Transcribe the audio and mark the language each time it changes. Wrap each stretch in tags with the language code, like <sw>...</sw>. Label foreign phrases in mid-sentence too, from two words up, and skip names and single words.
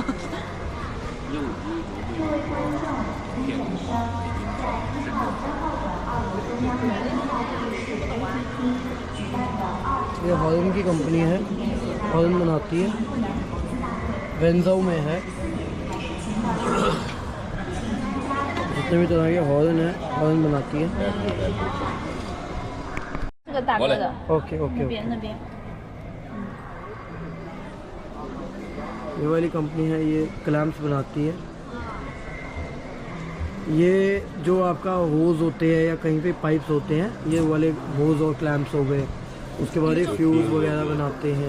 <hi>ये हॉर्न की कंपनी है, हॉर्न बनाती है, वेंजाओ में है। जितने भी तरह के हॉर्न है, हॉर्न बनाती है।</hi> <zh>那个大哥的</zh> <en>okay okay</en> <zh>那 ओके 边那边。</zh> <hi>ये वाली कंपनी है, ये क्लैम्प्स बनाती है। ये जो आपका होज होते हैं या कहीं पे पाइप्स होते हैं, ये वाले होज और क्लैम्प्स हो गए। उसके बाद ये फ्यूज़ वगैरह बनाते हैं।</hi>